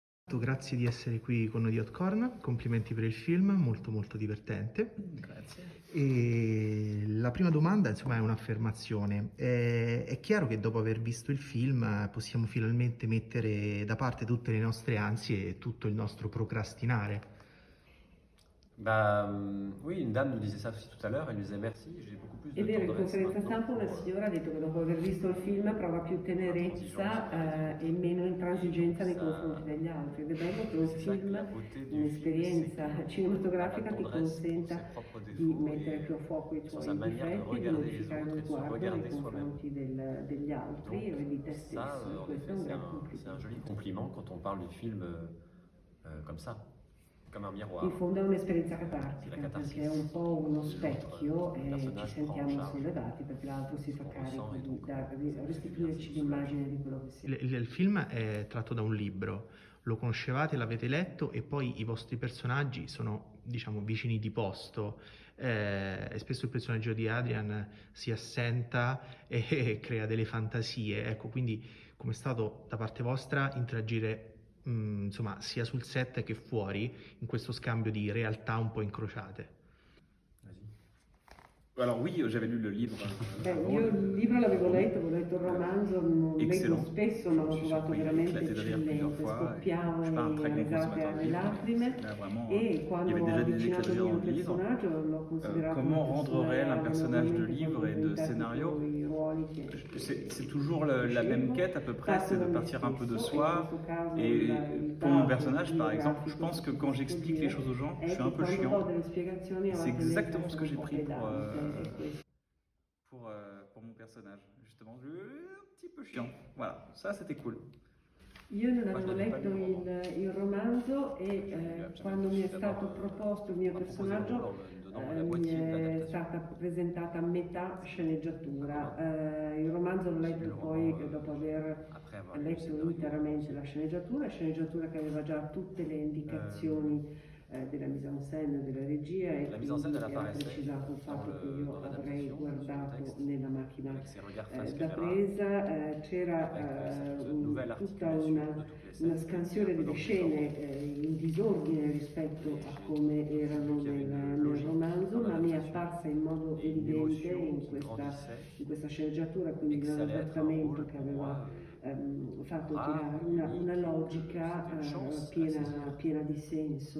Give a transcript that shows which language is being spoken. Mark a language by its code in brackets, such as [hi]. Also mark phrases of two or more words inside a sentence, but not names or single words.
[it] Grazie di essere qui con noi di Hotcorn, complimenti per il film, molto molto divertente. Grazie. E la prima domanda, insomma, è un'affermazione. È chiaro che dopo aver visto il film possiamo finalmente mettere da parte tutte le nostre ansie e tutto il nostro procrastinare. [fr] Oui, une dame nous disait ça aussi tout à l'heure, elle nous disait merci, j'ai beaucoup plus [it] È [fr] de [it] vero, in [fr] tendresse [it] conferenza [fr] maintenant [it] stampa una [fr] pour, [it] signora ha detto che dopo aver visto il film prova più tenerezza e meno intransigenza nei confronti degli altri. Ed è bello che un film, un'esperienza cinematografica ti consenta di mettere più a fuoco i tuoi difetti, di modificare lo sguardo nei confronti degli altri e di te stesso. Questo è un gran [fr] c'est un joli [it] complimento. [fr] compliment quand on parle du film comme ça, comme un miroir. [it] In fondo è un'esperienza catartica, La catarsis. perché è un po' uno specchio e ci Personaggio sentiamo [fr] prend charge. [it] sollevati perché l'altro si fa carico [fr] et [it] di [fr] donc, [it] restituirci l'immagine di quello che siamo. Il film è tratto da un libro, lo conoscevate, l'avete letto e poi i vostri personaggi sono, diciamo, vicini di posto. E spesso il personaggio di Adrian si assenta e crea delle fantasie. Ecco, quindi com'è stato da parte vostra interagire, insomma, sia sul set che fuori, in questo scambio di realtà un po' incrociate? [fr] Alors oui, j'avais lu le livre. [it] Beh, io il libro l'avevo letto, avevo letto il romanzo, non leggo [fr] Excellent. [it] spesso, ma l'ho [fr] Je suis [it] trovato [fr] surpris, [it] veramente [fr] éclaté de rire plusieurs [it] eccellente, [fr] fois. [it] scoppiavo [fr] Je suis pas un très [it] in [fr] grand [it] risate [fr] consommateur de [it] alle [fr] livres. [it] lacrime [fr] Là, vraiment, [it] e [fr] il y [it] quando [fr] avait [it] ho [fr] déjà des [it] avvicinato il [fr] exagérations [it] mio [fr] dans le livre. [it] personaggio l'ho considerato [fr] Comment [it] un [fr] rendre réel un personnage de [it] naturalmente [fr] livre et de [it] inventati [fr] scénario. [it] i ruoli che [fr] C'est toujours la même quête à peu près, c'est de partir un peu de soi. Et Et pour mon personnage, par exemple, je pense que quand j'explique les choses aux gens, je suis un peu chiant. C'est exactement ce que j'ai pris pour mon personnage, justement. Un petit peu chiant. Voilà, ça c'était cool. [it] Io non avevo letto il romanzo e quando mi è stato proposto il mio personaggio mi è stata presentata a metà sceneggiatura. Il romanzo l'ho letto poi dopo aver letto interamente la sceneggiatura che aveva già tutte le indicazioni della [fr] mise en scène, [it] della regia e [fr] La mise en scène, [it] quindi [fr] elle [it] ha [fr] apparaissait [it] precisato il fatto che io [fr] dans [it] avrei [fr] l'adaptation [it] guardato [fr] du texte, [it] nella macchina [fr] avec ses regards face [it] da [fr] caméra, [it] presa, c'era [fr] avec cette nouvelle [it] tutta [fr] articulation [it] una [fr] de toutes les [it] una [fr] scènes, [it] scansione [fr] un peu [it] delle [fr] dans [it] scene in disordine rispetto a come erano nel romanzo, ma mi è apparsa in modo evidente in questa sceneggiatura, quindi nell'adattamento che aveva fatto tirare una logica piena di senso